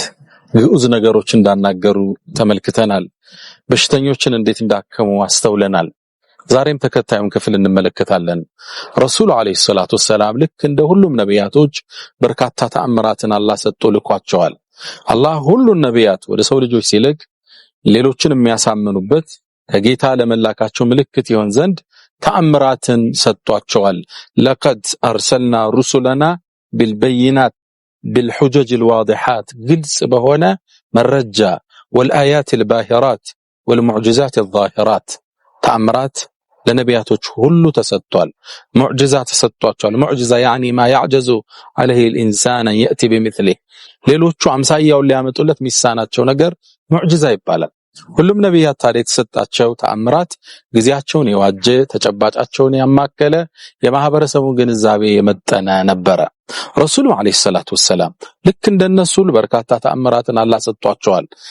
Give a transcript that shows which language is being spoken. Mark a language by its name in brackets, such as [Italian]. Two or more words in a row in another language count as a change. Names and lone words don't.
[Amharic] ግዑዝ ነገሮች እንዳናገሩ ተመልክተናል። በሽተኞችን እንዴት እንዳከሙ አስተውለናል። ዛሬም ተከታዩን ክፍል እንመለከታለን። [Arabic] الرسول عليه الصلاة والسلام [Amharic] ልክ እንደ ሁሉም ነቢያቶች በርካታ ተአምራትን አላህ ሰጥቶ ልኳቸዋል። አላህ ሁሉን ነቢያት ወደ ሰው ልጆች ሲልክ ሌሎችን የሚያሳምኑበት ከጌታ ለመላካቸው ምልክት ይሆን ዘንድ ተአምራትን ሰጥቷቸዋል። [Arabic] لقد أرسلنا رسلنا بالبينات بالحجج الواضحات [Amharic] ግልጽ በሆነ መረጃ [Arabic] والآيات الباهرات والمعجزات الظاهرات [Amharic] ተአምራት ለነቢያቶች ሁሉ ተሰጥቷል። ሙዕጂዛ ተሰጥቷቸዋል። ሙዕጂዛ [Arabic] يعني ما يعجز عليه الإنسان يأتي بمثله [Amharic] ሌሎቹ አምሳያውን ሊያመጡለት ሚሳናቸው ነገር ሙዕጂዛ ይባላል። ሁሉም ነቢያት ታዲያ የተሰጣቸው ተአምራት ጊዜያቸውን የዋጀ ተጨባጫቸውን ያማከለ የማህበረሰቡን ግንዛቤ የመጠነ ነበረ። [Arabic] الرسول عليه الصلاة والسلام [Amharic] ልክ እንደነሱ በርካታ ተአምራትን አላህ ሰጥቷቸዋል።